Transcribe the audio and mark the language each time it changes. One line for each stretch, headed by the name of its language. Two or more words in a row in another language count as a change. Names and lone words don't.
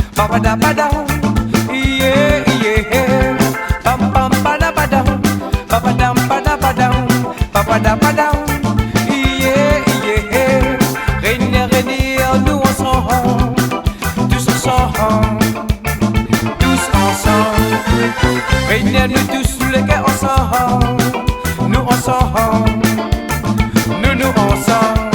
English: Papada pada, yeah yeah. Pam pam pada pada, papadam pada pada, papada pada, yeah yeah.
French: Réunir, réunir, nous ensemble, tous ensemble, tous ensemble. Réunir nous tous les gars ensemble, nous ensemble, nous ensemble.